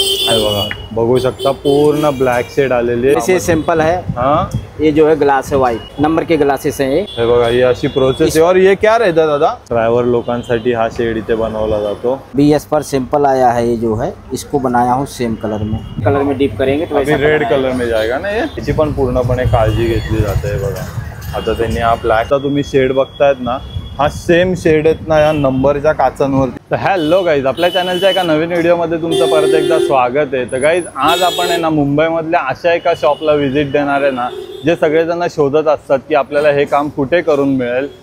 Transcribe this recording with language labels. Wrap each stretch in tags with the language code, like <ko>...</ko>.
<mr>हे बघा, बघू शकता पूर्ण ब्लैक शेड आलेली आहे।</mr> <hi>ऐसे सिंपल है। हाँ, ये जो है ग्लास है वाइट नंबर के ग्लासेस हैं ये।</hi> <mr>हे बघा, ही अशी प्रोसेस आहे।</mr> <hi>और ये क्या रहता दादा?</hi> <mr>ड्रायव्हर लोकांसाठी हा शेड इथे बनवला जातो।</mr> <hi>BS पर सिंपल आया है ये जो है, इसको बनाया हूँ सेम कलर में डीप करेंगे तो अभी रेड कलर में जाएगा ना ये।</hi> <mr>याची पण पूर्णपणे काळजी घेतली जाते बघा। आता त्यांनी हा ब्लॅकचा तुम्ही शेड बघतायत ना, हा सेम शेड आहेत ना या नंबरच्या काचांवरती। तर हॅलो गाईज, आपल्या चॅनलच्या एका नवीन व्हिडिओमध्ये तुमचं परत एकदा स्वागत आहे। तर गाईज, आज आपण आहे ना मुंबईमधल्या अशा एका शॉपला व्हिजिट देणार आहे ना, जे सगळेजण शोधत असतात की आपल्याला हे काम कुठे करून मिळेल।</mr>